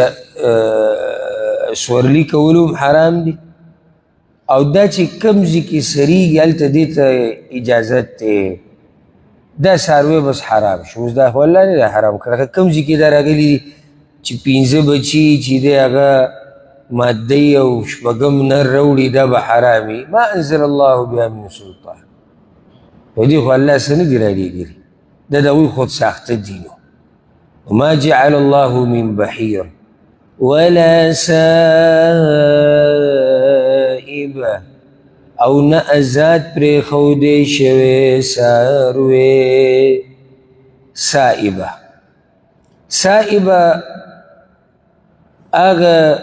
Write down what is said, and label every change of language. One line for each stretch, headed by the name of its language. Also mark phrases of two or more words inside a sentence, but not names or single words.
Pashto: سورلي کول هم حرام دي او دا چې کوم ځای کې سریږي هلته دې ته اجازت دی دا څاروی بس حرام شو اوس دا خو الله نه دی حرام کړی که کوم ځای کې دا راغلي دي چې 15 بچي چې دی هغه مادی او شپږم نر راوړي دا به حرام وي
Arabic: ما انزل الله بها من سلطان
Pashto: په دې خو الله څه نه دي رالیږلي دا د هغوی خود ساخته دي نو
Arabic: وما جعل الله من بحیر ولا سائبه
Pashto: او نه ازاد پرېښودی شوی څاروی سائبه سائبه هغه